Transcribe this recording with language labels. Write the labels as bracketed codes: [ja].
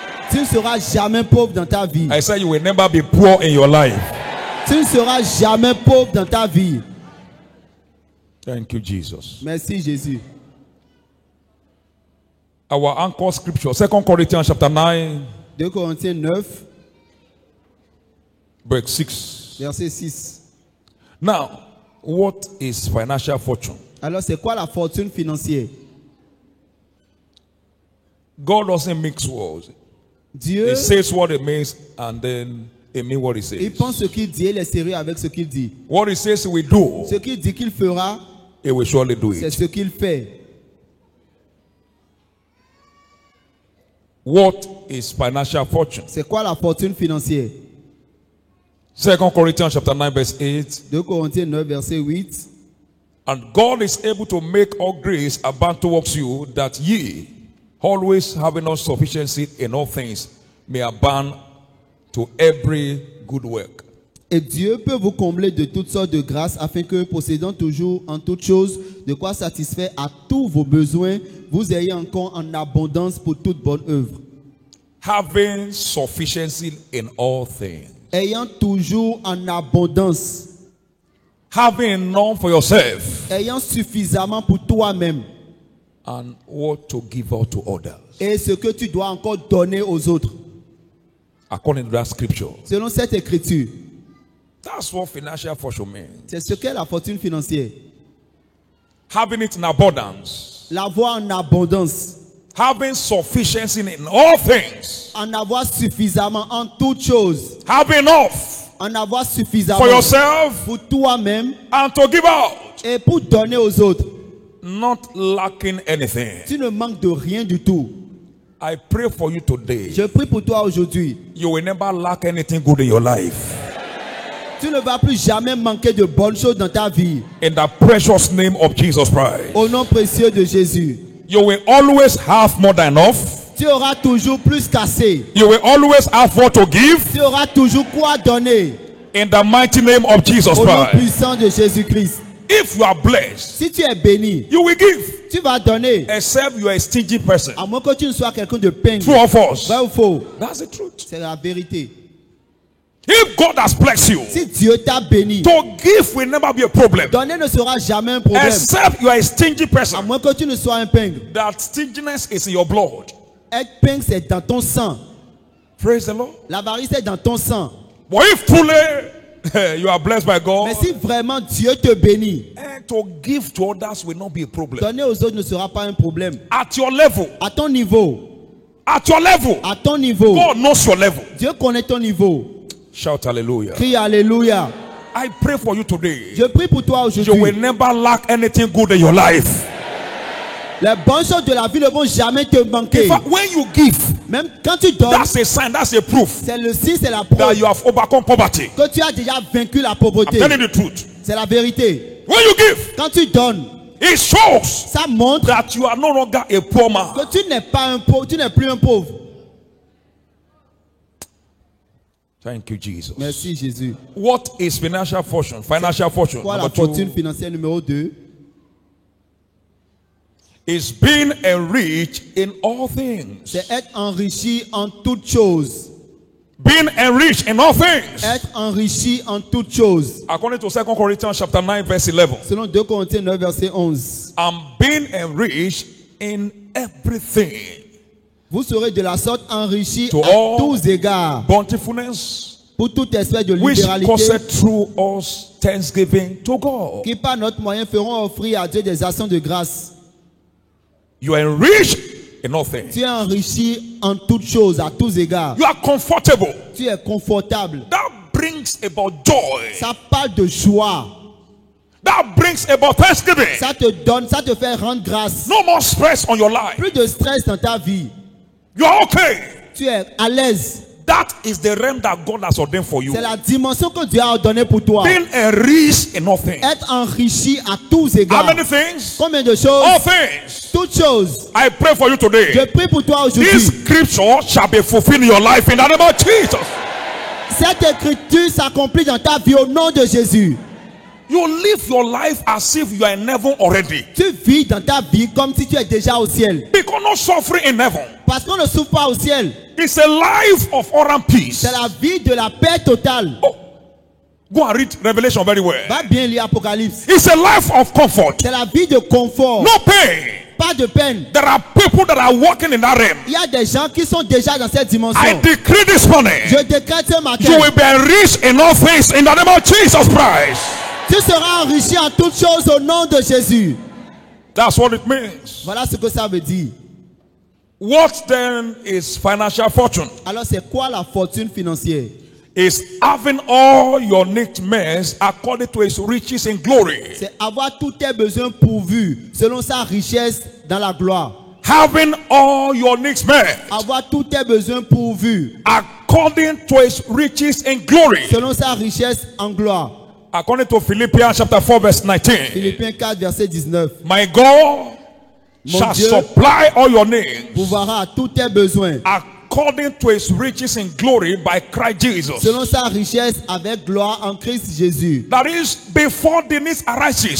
[fr] Tu ne seras jamais pauvre dans ta vie. [en] I said you will never be poor in your life. [fr] Tu ne seras jamais pauvre dans ta vie. [en] Thank you, Jesus. [fr] Merci Jésus. [en] Our anchor scripture, 2 Corinthians chapter 9, [fr] 2 Corinthiens 9, [en] verse 6. [fr] verset 6. [en] Now, what is financial fortune? [fr] Alors c'est quoi la fortune financière? [en] God doesn't mix words. [fr] Dieu, [en] He says what it means and then it means what he says. [fr] il pense ce qu'il dit et il est sérieux avec ce qu'il dit. [en] What he says he will do, [fr] Ce qu'il dit qu'il fera, [en] he will surely do [fr] c'est [en] it. [fr] ce qu'il fait. [en] What is financial fortune? [fr] C'est quoi la fortune financière? [en] 2 Corinthians chapter 9 verse 8. [fr] 2 Corinthiens 9, verset 8. [en] And God is able to make all grace abound towards you, that ye, always having all sufficiency in all things, may abound to every good work. [fr] Et Dieu peut vous combler de toutes sortes de grâces afin que, possédant toujours en toutes choses de quoi satisfaire à tous vos besoins, vous ayez encore en abondance pour toute bonne œuvre. [en] Having sufficiency in all things. [fr] Ayant toujours en abondance. [en] Having enough for yourself. [fr] Ayant suffisamment pour toi-même. [en] And what to give out to others. [fr] Et ce que tu dois encore donner aux autres. [en] According to that scripture. [fr] Selon cette écriture. [en] That's what financial fortune means. [fr] C'est ce qu'est la fortune financière. [en] Having it in abundance. [fr] L'avoir en abondance. [en] Having sufficiency in all things. [fr] En avoir suffisamment en toutes choses. [en] Have enough. [fr] En avoir suffisamment. [en] For yourself. [fr] Pour toi-même. [en] And to give out. [fr] Et pour donner aux autres. [en] Not lacking anything. [fr] Tu ne manques de rien du tout. [en] I pray for you today. [fr] Je prie pour toi aujourd'hui. [en] You will never lack anything good in your life. [fr] Tu ne vas plus jamais manquer de bonnes choses dans ta vie. [en] In the precious name of Jesus Christ. [fr] Au nom précieux de Jésus. [en] You will always have more than enough. [fr] Tu auras toujours plus qu'assez. [en] You will always have what to give. [fr] Tu auras toujours quoi donner. [en] In the mighty name of Jesus [fr] Au nom [en] Christ. [fr] puissant de Jésus-Christ. [en] If you are blessed, [fr] Si tu es béni, [en] you will give. [fr] tu vas donner. [en] Except you are a stingy person. [fr] À moins que tu ne sois quelqu'un de peigne. [en] True or false? [fr] Vrai ou faux? [en] That's the truth. [fr] C'est la vérité. [en] If God has blessed you, [fr] Si Dieu t'a béni, [en] to give will never be a problem. [fr] donner ne sera jamais un problème. [en] Except you are a stingy [fr] À [en] person. [fr] moins que tu ne sois un peigne. [en] That stinginess is in your blood. [fr] Être peigne, c'est dans ton sang. [en] Praise the Lord. [fr] L'avarice est dans ton sang. [en] But if truly you are blessed by God, [fr] Mais si vraiment Dieu te bénit, [en] and to give to others will not be a problem. [fr] donner aux autres ne sera pas un problème. [en] At your level, [fr] À ton niveau, [en] at your level, [fr] à ton niveau, [en] God knows your level. [fr] Dieu connaît ton niveau. [en] Shout hallelujah. [fr] Crie Alléluia. [en] I pray for you today. [fr] Je prie pour toi [en] You will [fr] aujourd'hui. [en] never lack anything good in your life. [fr] Les bonnes choses de la vie ne vont jamais te manquer. [en] In fact, when you give, [fr] Même quand tu donnes, [en] that's a sign, that's a proof [fr] c'est le signe, c'est la [en] that [fr] preuve [en] you have overcome poverty. [fr] que tu as déjà vaincu la [en] I'm [fr] pauvreté. [en] telling the truth. [fr] C'est la vérité. [en] When you give, [fr] Quand tu donnes, [en] it shows [fr] ça montre [en] that you are no longer a poor man. [fr] que tu n'es pas un pauvre, tu n'es plus un pauvre. [en] Thank you, Jesus. [fr] Merci Jésus. [en] What is financial fortune? Financial fortune. [fr] Quoi la [en] Number [fr] fortune [en] 2 [fr] financière numéro 2? [en] is being enriched in all things. [fr] C'est être enrichi en toutes choses. [en] Being enriched in all things. [fr] Être enrichi en toutes choses. [en] According to 2 Corinthians chapter 9 verse 11. [fr] Selon 2 Corinthiens 9 verset 11. [en] I'm being enriched in everything. [fr] Vous serez de la sorte enrichi [en] To [fr] à [en] all [fr] tous égards. [en] bountifulness, [fr] Pour toute espèce de [en] which [fr] libéralité [en] causeth through us thanksgiving to God. [fr] qui par notre moyen feront offrir à Dieu des actions de grâce. [en] You are enriched in all things. [fr] Tu es enrichi en toutes choses, à tous égards. [en] You are comfortable. [fr] Tu es confortable. [en] That brings about joy. [fr] Ça parle de joie. [en] That brings about thanksgiving. [fr] Ça te donne, ça te fait rendre grâce. [en] No more stress on your life. [fr] Plus de stress dans ta vie. [en] You are okay. [fr] Tu es à l'aise. [en] That is the realm that God has ordained for you. [fr] C'est la dimension que Dieu a ordonnée pour toi. [en] Being enriched in all things. [fr] Être enrichi à tous [en] How [fr] égards. [en] many things? [fr] Combien de [en] All [fr] choses? [en] things. [fr] Toutes choses. [en] I pray for you [fr] Je [en] today. [fr] prie pour toi [en] This [fr] aujourd'hui. [en] scripture shall be fulfilled in your life in the name of Jesus. [fr] Cette écriture s'accomplit dans ta vie au nom de Jésus. [en] You live your life as if you are in heaven already. [fr] Tu vis dans ta vie comme si tu es déjà au ciel. [en] Because no suffering in heaven. [fr] Parce qu'on ne souffre pas au ciel. [en] It's a life of all and peace. [fr] C'est la vie de la paix totale. [en] Oh, go and read Revelation very well. [fr] Va bien lire Apocalypse. [en] It's a life of comfort. [fr] C'est la vie de confort. [en] No pain. [fr] Pas de peine. [en] There are people that are walking in that realm. [fr] Il y a des gens qui sont déjà dans cette dimension. [en] I decree this morning, [fr] Je décrète ce matin. [en] you will be enriched in all things in the name of Jesus Christ. [fr] Tu seras enrichi en toutes choses au nom de Jésus. [en] That's what it means. [fr] Voilà ce que ça veut dire. [en] What then is financial fortune? [fr] Alors c'est quoi la fortune financière? [en] Is having all your needs met according to his riches in glory. [fr] C'est avoir tous tes besoins pourvus selon sa richesse dans la gloire. [en] Having all your needs met [fr] Avoir tous tes besoins pourvus [en] according to his riches in glory. [fr] selon sa richesse en gloire. [en] According to Philippians chapter 4 verse 19. [fr] Philippiens 4 verset 19. [en] My God shall [fr] Dieu [en] supply all your needs [fr] pourvoira à tous tes besoins [en] according to his riches in glory by Christ Jesus. [fr] Selon sa richesse avec gloire en Christ Jésus. [en] That is, before the need arises,